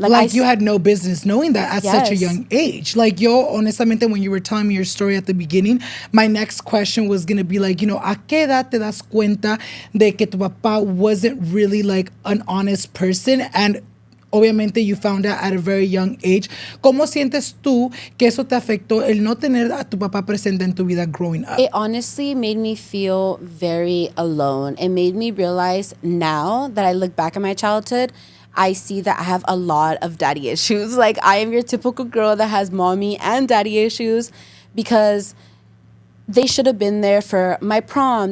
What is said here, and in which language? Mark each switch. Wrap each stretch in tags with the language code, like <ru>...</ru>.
<en>Like you had no business knowing that at such a young age. Like,</en> <es>yo, honestamente,</es> <en>when you were telling me your story at the beginning, my next question was going to be like, you know,</en> <es>¿a qué edad te das cuenta de que tu papá</es> <en>wasn't really like an honest person? And</en> <es>obviamente</es> <en>you found out at a very young age.</en> <es>¿Cómo sientes tú que eso te afectó el no tener a tu papá presente en tu vida</es> <en>growing up? It honestly made me feel very alone. It made me realize now that I look back at my childhood, I see that I have a lot of daddy issues. Like, I am your typical girl that has mommy and daddy issues because they should have been there for my prom.</en>